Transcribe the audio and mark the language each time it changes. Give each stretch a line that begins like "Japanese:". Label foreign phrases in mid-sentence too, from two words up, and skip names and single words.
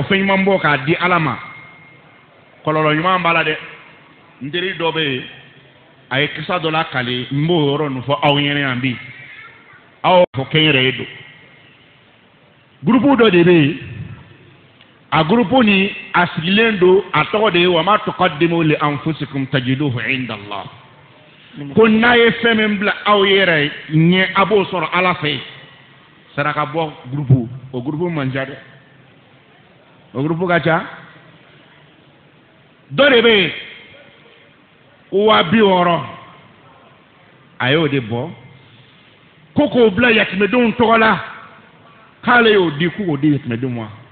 Bambara: fɛn ɲuman bɔ k'a di ala ma kɔlɔlɔ ɲuman b'a la dɛ n teri dɔ bɛ yen a ye kisa dɔ la kale n b'o yɔrɔ ninnu fɔ aw ɲɛna yan bi aw fɔ kɛnyɛrɛye don gurupu dɔ de bɛ yen a gurupu ni a sigilen don a tɔgɔ de ye
Arabic: وما تقدموا لأنفسكم تجدوه عند الله
Bambara: ko n'a ye fɛn min bila aw yɛrɛ ɲɛ a b'o sɔrɔ ala fɛ saraka bɔ gurupu o gurupu man ca dɛ o gurupu ka ca dɔ de bɛ yen 60,000 a y'o de bɔ ko k'o bila yatimɛdenw tɔgɔ la k'ale y'o di k'o di yatimɛdenw ma